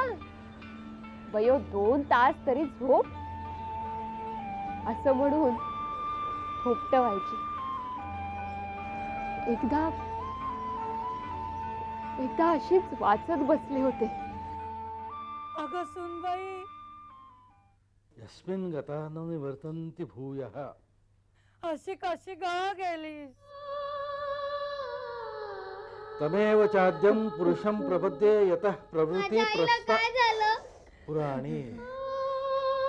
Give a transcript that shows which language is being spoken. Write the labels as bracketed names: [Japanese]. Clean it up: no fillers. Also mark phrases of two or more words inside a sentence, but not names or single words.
[Marathi] बयो 2 तास तरी झोप, असं म्हणून थोपट व्हायची. एकदा अशीच वाचत बसले होते. अगं सुनबाई, [Sanskrit] यस्मिन् गता न निवर्तन्ति भूयः. [Marathi] अशी कशी ग गेलीस? [Sanskrit] तमेव चाद्यं पुरुषं प्रपद्ये यतः प्रवृत्ति प्रस्ता [Marathi] काय झालं? पुराणी.